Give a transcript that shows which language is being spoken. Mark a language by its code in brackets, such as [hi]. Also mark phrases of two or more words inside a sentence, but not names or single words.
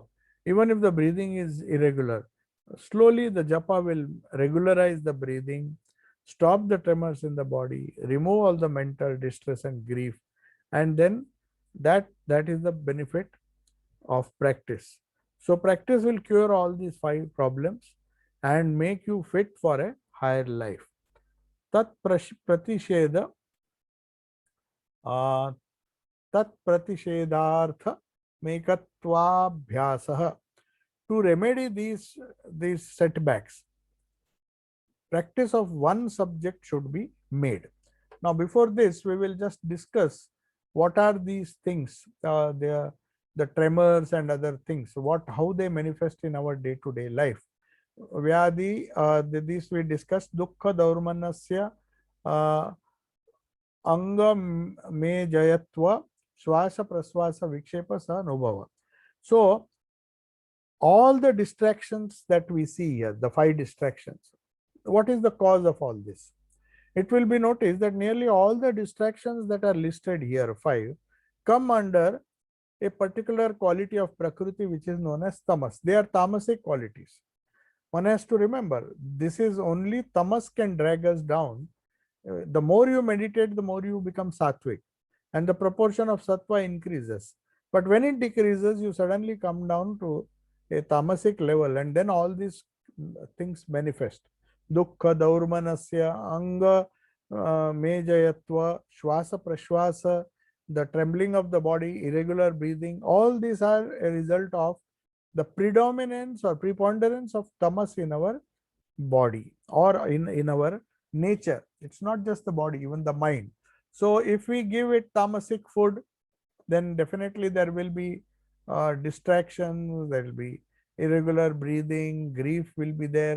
[en] Even if the breathing is irregular, slowly the japa will regularize the breathing, stop the tremors in the body, remove all the mental distress and grief, and then that is the benefit of practice. So practice will cure all these five problems and make you fit for a higher life. [sa] तत् प्रतिषेध तत् प्रतिषेधार्थ मेकत्त्वाभ्यासः. [en] To remedy these setbacks, practice of one subject should be made. Now, before this, we will just discuss what are these things, the tremors and other things, how they manifest in our day-to-day life. Vyadi, this we discussed, [sa] दुःख दौर्मनस्य अङ्ग मे जयत्व स्वास प्रस्वास विक्षेप स अनुभव. [en] So, all the distractions that we see here, the five distractions, what is the cause of all this? It will be noticed that nearly all the distractions that are listed here, five, come under a particular quality of Prakriti which is known as tamas. They are tamasic qualities. One has to remember, this is only tamas can drag us down. The more you meditate, the more you become sattvic, and the proportion of sattva increases. But when it decreases, you suddenly come down to a tamasic level, and then all these things manifest. [sa] दुःख दौर्मनस्य अङ्ग मेजयत्व श्वास प्रश्वास, [en] the trembling of the body, irregular breathing, all these are a result of the predominance or preponderance of tamas in our body or in our nature. It's not just the body, even the mind. So if we give it tamasic food, then definitely there will be distractions, there will be irregular breathing, grief will be there.